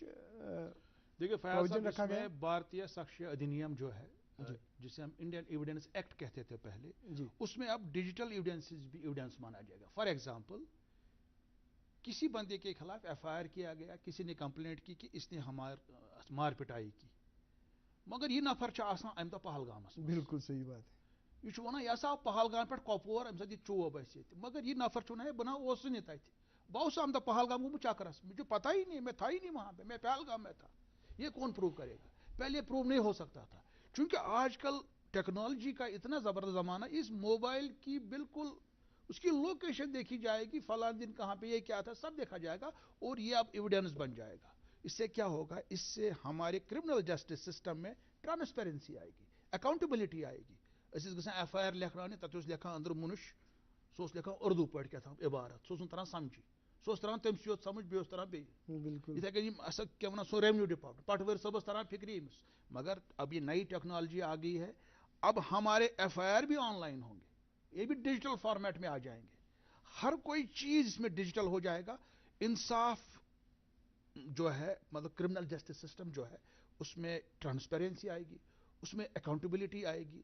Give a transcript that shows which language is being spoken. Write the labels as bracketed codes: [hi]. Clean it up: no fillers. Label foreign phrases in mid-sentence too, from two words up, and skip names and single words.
[ur] دیکھیے فیاض صاحب, اس میں بھارتیہ ساکشیہ ادھینیم جو ہے, جسے ہم انڈین ایویڈنس ایکٹ کہتے تھے پہلے, اس میں اب [en] digital evidence [ur] بھی ایویڈنس مانا جائے گا. [en] for example, [ur] کسی بندے کے خلاف ایف آئی آر کیا گیا, کسی نے کمپلینٹ کی کہ اس نے مار پٹائی کی, [ks] مگر یہ نفر چھُ آسان امہ دۄہ پہلگامس. [ur] بالکل صحیح بات ہے. [ks] یہ چھُ ونان یہ ہسا آو پہلگام پہ کۄپوور, امہ ساتہٕ یہ چوب اسہِ ییٚتہِ, مگر یہ نفر چھُ ونان بہٕ اوسُس نہٕ تتہِ, بہٕ اوسُس امہ دۄہ پہلگام گوٚمُت چکرس, [ur] مجھے پتا ہی نہیں, میں تھا ہی نہیں وہاں پہ, میں پہلگام میں تھا. یہ کون پروو کرے گا؟ پہلے پروو نہیں ہو سکتا تھا, چونکہ آج کل ٹیکنالوجی کا اتنا زبردست زمانہ, اس موبائل کی بالکل اس کی لوکیشن دیکھی جائے گی, فلاں دن کہاں پہ یہ کیا تھا, سب دیکھا جائے گا, اور یہ اب ایویڈنس بن جائے گا. اس سے کیا ہوگا, اس سے ہمارے [en] criminal justice system [ur] میں ٹرانسپیرنسی آئے گی, اکاؤنٹیبلٹی آئے گی. [ks] اس گژھان ایف آئی آر لکھنانے, تتھ لکھان اندر منش, سہ لکھان اردو پٲٹھۍ کیٛاہ تھام عبارت, سہ تران سمجھی, سہ تران تٔمسٕے یوت سمجھ, بیٚیہِ تران بیٚیہِ. یِتھے کٔنۍ یِم اَسا کیٛاہ وَنان سُہ [en] revenue department, [ks] پٹوٲرۍ صٲبس تران فکری أمِس. [ur] مگر اب یہ نئی ٹیکنالوجی آ گئی ہے, اب ہمارے ایف آئی آر بھی آن لائن ہوں گے, یہ بھی [en] digital format [ur] میں آ جائیں گے, ہر کوئی چیز اس میں ڈیجیٹل ہو جائے گا. انصاف جو ہے, مطلب [en] criminal justice system [ur] جو ہے, اس میں ٹرانسپیرنسی آئے گی, اس میں اکاؤنٹیبلٹی آئے گی.